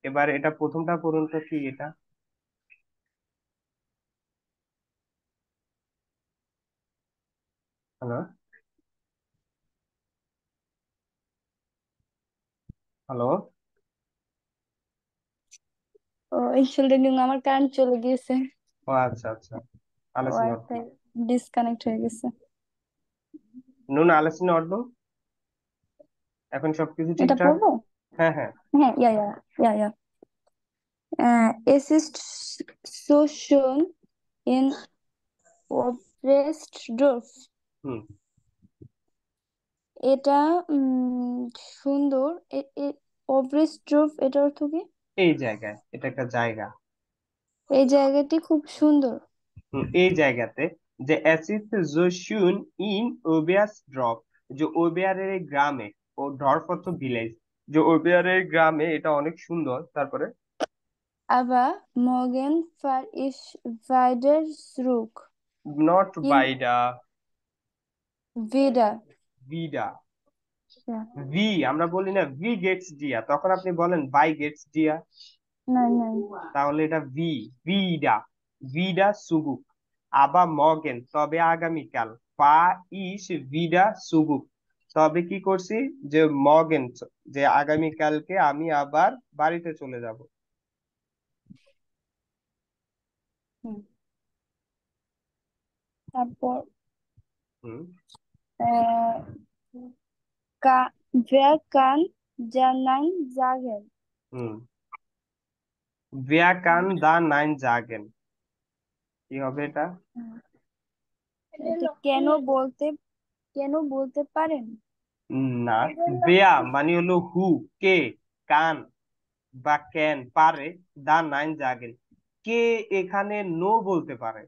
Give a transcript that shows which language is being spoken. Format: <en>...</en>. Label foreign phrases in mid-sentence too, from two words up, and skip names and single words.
<bn>এবার এটা প্রথমটা পড়ুন তো, কি এটা? হ্যালো, হ্যালো। ও Entschuldigung, আমার কারেন্ট চলে গিয়েছে। ও আচ্ছা আচ্ছা,</bn> <de>alles in Ordnung.</de> <bn>ওয়াইফাই ডিসকানেক্ট হয়ে গেছে।</bn> <de>Nun alles in Ordnung?</de> <bn>এখন সবকিছু এটা ঠিকঠাক? পড়বো? হ্যাঁ হ্যাঁ। হ্যাঁ,</bn> <de>ja. Es ist so schön in Oberstdorf.</de> <bn>হুম, এটা সুন্দর। Oberstdorf এটা অর্থ কি? এই জায়গায়, এটা একটা জায়গা। এই জায়গাটি খুব সুন্দর। এই জায়গাতে যে</bn> <de>es ist so schön in Oberstdorf,</de> <bn>যে ওবেয়ারের এই গ্রামে, ও ডর্ফ অর্থ ভিলেজ, যে ওবেয়ারের গ্রামে এটা অনেক সুন্দর। তারপরে</bn> <de>Aber morgen fahre ich wieder zurück. নট In বাইডা, wieder. ভিডা। Ja.</de> <bn>ভি আমরা বলি না</bn> <de>wie geht's dir,</de> <bn>তখন আপনি বলেন বাই গেটস ডিয়া,</bn> <de>Nein.</de> <bn>তাহলে এটা</bn> <de>wieder, wieder zurück.</de> <bn>আবার মগেন তবে আগামীকাল, পা ইস</bn> <de>wieder zurück,</de> <bn>তবে কি করছি যে মগেন, যে আগামীকালকে আমি আবার বাড়িতে চলে যাব। হুম। তারপর হুম</bn> <de>äh, wer kann ja Nein sagen? হুম wer kann da nein sagen,</de> <bn>কি হবে এটা? এটা কেন বলতে পারেন? না, বেয়া মানে হলো হু, কে, কান বা ক্যান পারে,</bn> <de>da nein sagen,</de> <bn>কে এখানে নো বলতে পারে।</bn>